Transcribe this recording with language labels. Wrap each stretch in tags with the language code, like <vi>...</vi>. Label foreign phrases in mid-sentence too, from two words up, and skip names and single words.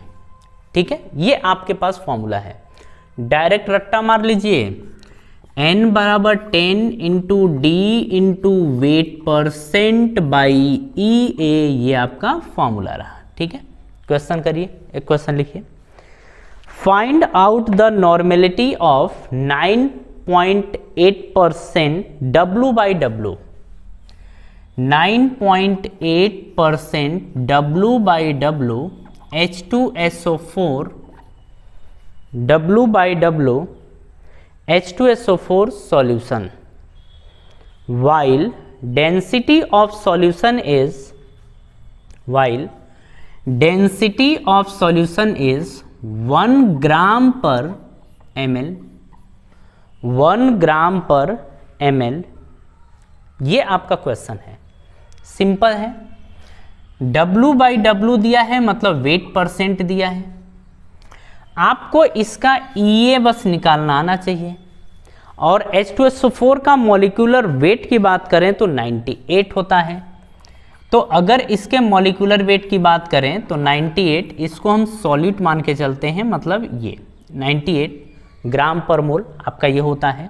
<hi>ठीक है, ये आपके पास फॉर्मूला है, डायरेक्ट रट्टा मार लीजिए, N बराबर 10</hi> <en>into D into weight percent by EA,</en> <hi>ये आपका फॉर्मूला रहा। ठीक है, क्वेश्चन करिए, एक क्वेश्चन लिखिए,</hi> <en>find out the normality of 9.8% W/W, 9.8% W/W H2SO4 W/W H2SO4 solution, while density of solution is 1 gram per ml, 1 ग्राम पर ml।</en> <hi>ये आपका क्वेश्चन है, सिंपल है, W/W दिया है मतलब</hi> <en>weight percent</en> <hi>दिया है, आपको इसका EA बस निकालना आना चाहिए, और H2SO4 का</hi> <en>molecular weight</en> <hi>की बात करें तो 98 होता है, तो अगर इसके</hi> <en>molecular weight</en> <hi>की बात करें तो 98, इसको हम सॉल्यूट मान के चलते हैं, मतलब ये 98 ग्राम पर मोल आपका ये होता है।</hi>